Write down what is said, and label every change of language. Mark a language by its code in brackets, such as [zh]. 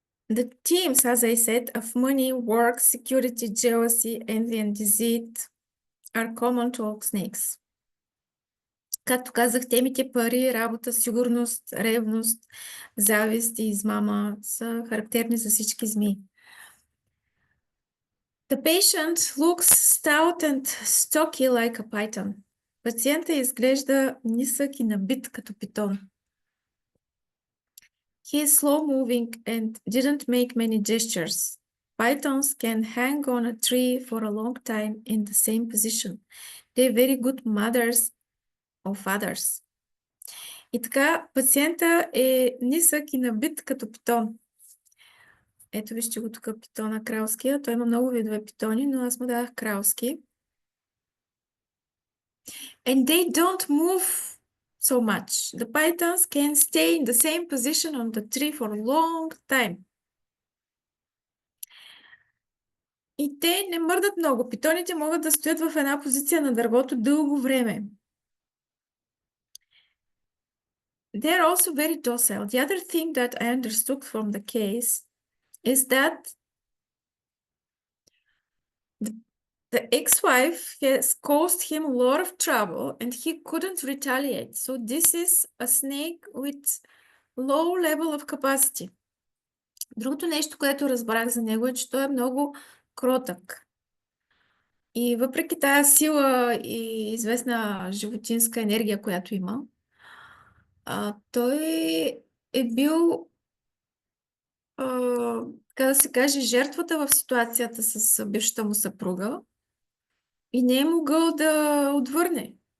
[en] The themes, as I said, of money, work, security, jealousy, envy, and deceit are common to all snakes. [bg] Както казах, темите пари, работа, сигурност, ревност, завист и измама са характерни за всички змии. [en] The patient looks stout and stocky like a python. [bg] Пациента изглежда нисък и набит като питон. [en] He is slow moving and didn't make many gestures. Pythons can hang on a tree for a long time in the same position. They're very good mothers or fathers. [bg] И така, пациента е нисък и набит като питон. Ето вижте го тук питона кралския. Той има много видове питони, но аз му дадах кралски. [en] And they don't move so much. The pythons can stay in the same position on the tree for a long time. [bg] И те не мърдат много. Питоните могат да стоят в една позиция на дървото дълго време. [en] They're also very docile. The other thing that I understood from the case is that the ex-wife has caused him a lot of trouble and he couldn't retaliate. So this is a snake with low level of capacity. [bg] Другото нещо, което разбрах за него е, че той е много кротък. И въпреки тая сила и известна животинска енергия, която има, той е бил, така да се каже, жертвата в ситуацията с бившата му съпруга и не е могъл да отвърне.